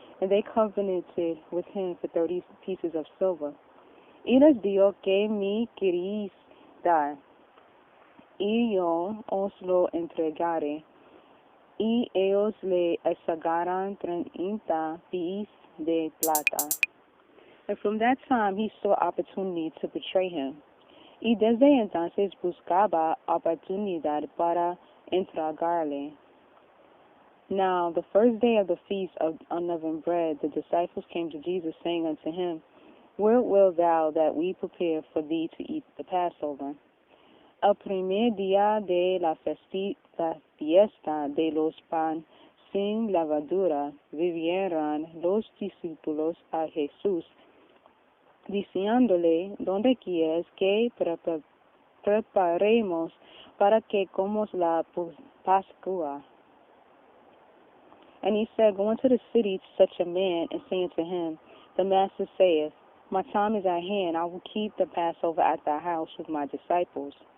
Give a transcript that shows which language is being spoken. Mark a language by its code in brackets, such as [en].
[en] And they covenanted with him for 30 pieces of silver. [es] Y les dijo que me queréis dar, y yo os lo entregaré. Y ellos le sacaron 30 pieces de plata. [en] And from that time he saw opportunity to betray him. [es] Y desde entonces buscaba oportunidad para entregarle. [en] Now, the first day of the feast of unleavened bread, the disciples came to Jesus, saying unto him, Where wilt thou that we prepare for thee to eat the Passover? [es] El primer día de la fiesta de los pan sin levadura, vinieron los discípulos a Jesús, diciéndole, ¿Dónde quieres que preparemos para que comamos la Pascua? [en] And he said, Go into the city to such a man, and say unto him, The Master saith, My time is at hand, I will keep the Passover at thy house with my disciples.